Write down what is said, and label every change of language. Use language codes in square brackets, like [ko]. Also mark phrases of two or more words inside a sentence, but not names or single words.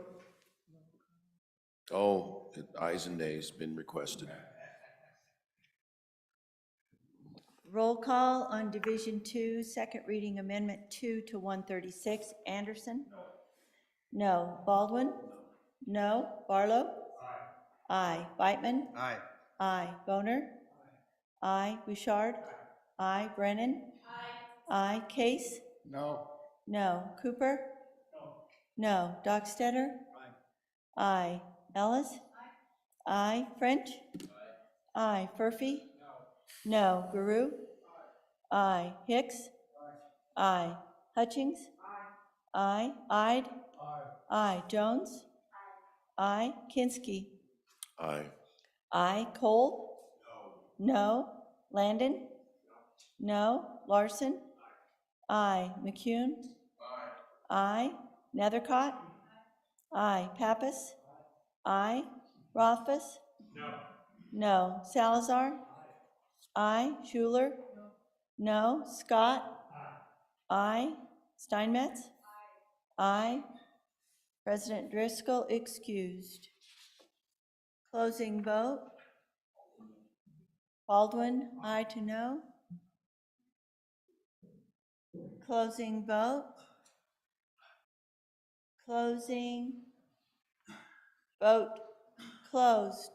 [en] Oh, ayes and nays been requested. Roll call on Division 2, second reading Amendment 2 to 136. Anderson? No. Baldwin? No. Barlow? Aye. Beitman? Aye. Aye. Boner? Aye. Bouchard? Aye. Brennan? Aye. Case? No. No. Cooper? No. Dockstetter? Aye. Ellis? Aye. French? Aye. Furphy? No. Guru? Aye. Hicks? Aye. Hutchings? Aye. Ide? Aye. Jones? Aye. Kinski? Aye. Aye. Cole? No. Landon? No. Larson? Aye. McCune? Aye. Nethercott? Aye. Pappas? Aye. Rothfuss? No. Salazar? Aye. Schuler? No. Scott? Aye. Steinmetz? Aye. President Driscoll excused. Closing vote. Baldwin, aye to no. Closing vote. Closing. Vote closed.